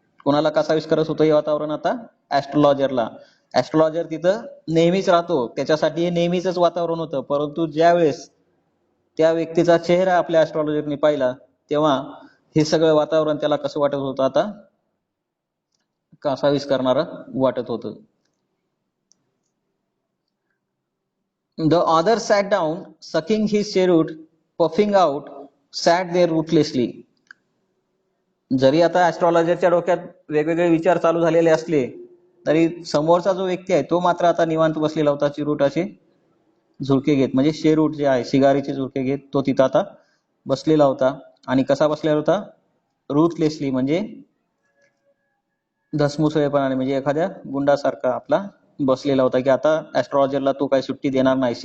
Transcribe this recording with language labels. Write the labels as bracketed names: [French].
[Marathi] कोणाला कासावीस करत होतं हे वातावरण, आता ॲस्ट्रॉलॉजरला. ॲस्ट्रॉलॉजर तिथं नेहमीच राहतो, त्याच्यासाठी हे नेहमीच वातावरण होतं. परंतु ज्यावेळेस त्या व्यक्तीचा चेहरा आपल्या ॲस्ट्रॉलॉजरने पाहिला तेव्हा हे सगळं वातावरण त्याला कसं वाटत होतं, आता कासावीस करणारं वाटत होतं. [English] The other sat down, sucking his cheroot, puffing out, sat there ruthlessly. [Marathi] जरी आता ॲस्ट्रॉलॉजरच्या डोक्यात वेगवेगळे विचार चालू झालेले असले तरी समोरचा जो व्यक्ती आहे तो मात्र आता निवांत बसलेला होता, चिरूटाचे झुळके घेत, म्हणजे शेरूट जे आहे सिगारीचे झुळके घेत तो तिथं आता बसलेला होता. आणि कसा बसलेला होता, रूथलेसली म्हणजे धसमुसळेपणाने, म्हणजे एखाद्या गुंडासारखा आपला बसलेला होता, की आता ॲस्ट्रॉलॉजरला तो काही सुट्टी देणार नाही.